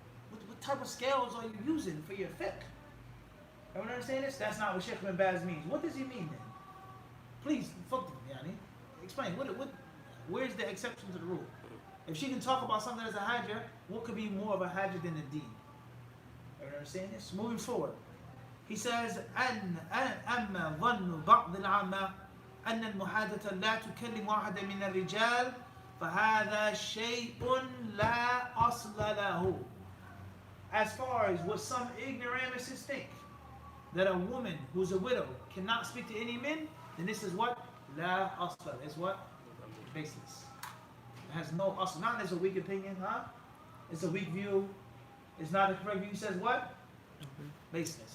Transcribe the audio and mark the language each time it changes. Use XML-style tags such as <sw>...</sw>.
<en>What type of scales are you using for your fiqh? Everyone understand this? That's not what Sheikh bin Baz means. What does he mean then? Please, explain. Where's the exception to the rule? If she can talk about something as a hajjah, what could be more of a hajjah than the deen? Everyone understand this? Moving forward. He says,</en> <ar>أما ظن بعض العامة أن المحادثة لا تكلم واحدا من الرجال فهذا شيء لا أصل له.</ar> <en>As far as what some ignoramuses think, that a woman who's a widow cannot speak to any men, then this is what? La asla. It's what? Baseless. It has no asla. Not as a weak opinion, It's a weak view. It's not a correct view. He says what? Baseless.</en>